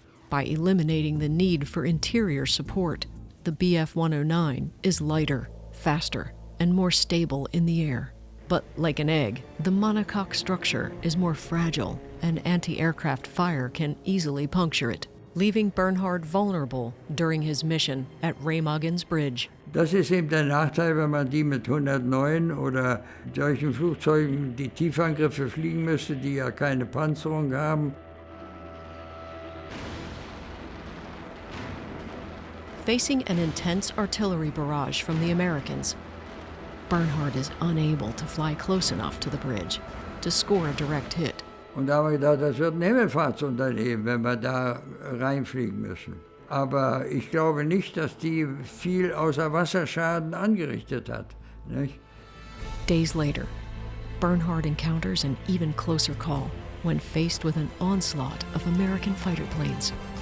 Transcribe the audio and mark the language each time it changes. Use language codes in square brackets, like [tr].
[en] By eliminating the need for interior support, the Bf 109 is lighter, faster, and more stable in the air. But like an egg, the monocoque structure is more fragile, and anti-aircraft fire can easily puncture it, leaving Bernhard vulnerable during his mission at Remagen's Bridge. [de] Das ist eben der Nachteil, wenn man die mit 109 oder solchen Flugzeugen, die Tiefangriffe fliegen müsste, die ja keine Panzerung haben. [en] Facing an intense artillery barrage from the Americans, Bernhard is unable to fly close enough to the bridge to score a direct hit. [de] Und da haben wir gedacht, das wird ein Himmelfahrtsunternehmen, wenn wir da reinfliegen müssen. Aber ich glaube nicht, dass die viel außer Wasserschaden angerichtet hat. Nicht? [en] Days later, Bernhard encounters an even closer call when faced with an onslaught of American fighter planes.